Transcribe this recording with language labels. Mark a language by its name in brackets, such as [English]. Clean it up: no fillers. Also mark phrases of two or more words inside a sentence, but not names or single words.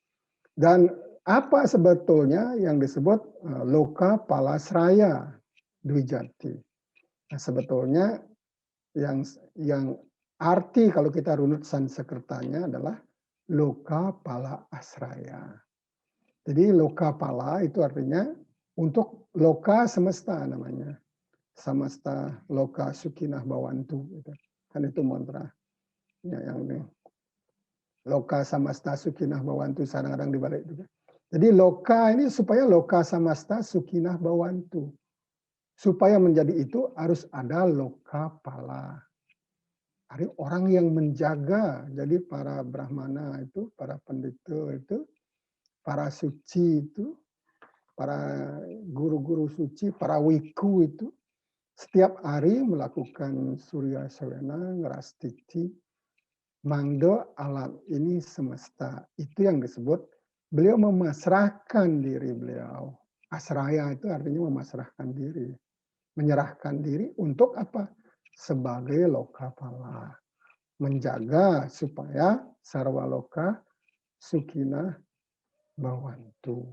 [Indonesian] Dan apa sebetulnya yang disebut [Sanskrit] loka palasraya Dwijati? [Indonesian] Nah, sebetulnya yang arti kalau kita runut Sanskertanya adalah [Sanskrit] loka pala asraya. [Indonesian] Jadi [Sanskrit] loka pala [Indonesian] itu artinya untuk loka semesta namanya. [Sanskrit] Samasta loka sukinah bawantu. [Indonesian] Gitu. Kan itu mantra. Ya, yang ini. [Sanskrit] Loka samasta sukinah bawantu [Indonesian] kadang-kadang dibalik juga. Jadi loka ini supaya [Sanskrit] loka samasta sukinah bawantu. [Indonesian] Supaya menjadi itu harus ada [Sanskrit] loka pala. [Indonesian] Ada orang yang menjaga. Jadi para brahmana itu, para pendeta itu, para suci itu, para guru-guru suci, para wiku itu, setiap hari melakukan surya sawena, ngerastiti, mangdo alam ini semesta. Itu yang disebut beliau memasrahkan diri beliau. Asraya itu artinya memasrahkan diri. Menyerahkan diri untuk apa? Sebagai lokapala. Menjaga supaya [Sanskrit] sarwaloka sukinah bawantu.